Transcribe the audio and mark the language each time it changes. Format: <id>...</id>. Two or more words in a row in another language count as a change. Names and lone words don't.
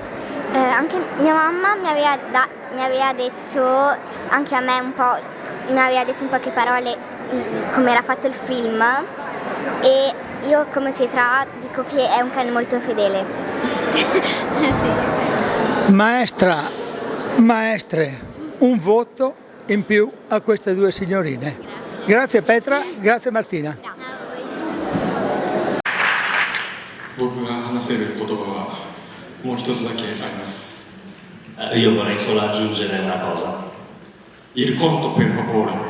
<it>Anche mia mamma mi aveva detto, anche a me un po', mi aveva detto in poche parole come era fatto il film, e io come Pietra dico che è un cane molto fedele. Sì. Maestre, un voto in più a queste due signorine. Grazie Petra, grazie Martina.</it> <ja>僕が話せる言葉はもう一つだけあります。</ja> <it>Io vorrei solo aggiungere una cosa. Il conto per favore.</it>